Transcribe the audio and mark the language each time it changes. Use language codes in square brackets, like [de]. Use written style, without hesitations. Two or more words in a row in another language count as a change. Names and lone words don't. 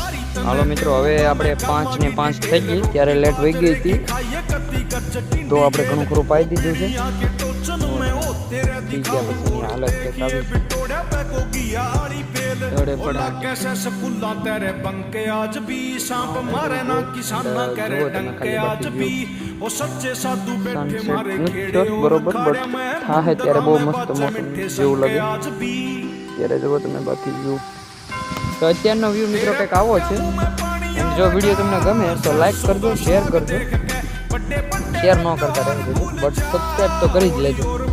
[gu] હાલો મિત્રો, હવે આપણે 5 ને 5 થઈ ગઈ, ત્યારે લેટ વહી ગઈ હતી તો આપણે ઘણું ખરું પાઈ દીધું છે. પી ગયા પછીની હાલત કંઈક આવી દડે પડે. [pa] ਸਕੂਲਾਂ ਤੇਰੇ ਬੰਕੇ ਅੱਜ ਵੀ ਸਾਂਪ ਮਾਰੇ ਨਾ ਕਿਸਾਨਾਂ ਕਰੇ ਡੰਕੇ ਅੱਜ ਵੀ ਉਹ ਸੱਚੇ ਸਾਧੂ ਬੈਠੇ ਮਾਰੇ ਖੇੜੇ [gu] બરોબર બટ થાય ત્યારે બહુ મસ્ત મોસમ જેવું લાગે ત્યારે જુઓ તમે. બાકી વ્યૂ તો અત્યારનો વ્યૂ મિત્રો કંઈક આવો છે. જો વિડીયો તમને ગમે તો લાઈક કરજો, શેર કરજો. શેર ન કરતા રહેજો [en] but subscribe [gu] તો કરી જ લેજો.